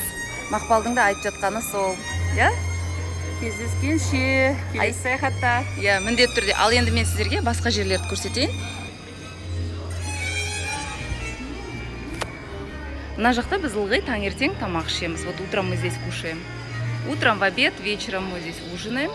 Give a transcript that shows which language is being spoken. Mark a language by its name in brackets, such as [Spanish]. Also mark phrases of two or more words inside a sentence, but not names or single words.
[Kazakh] Мақпалдың да айтып жатқаны сол. Кездескенше, келесі саяхатта. Міндетті түрде. Ал енді мен сіздерге басқа жерлерді көрсетейін. Мына жақта біз ылғи таңертең тамақ ішеміз. [Russian] Вот утром мы здесь кушаем. Утром в обед, вечером мы здесь ужинаем.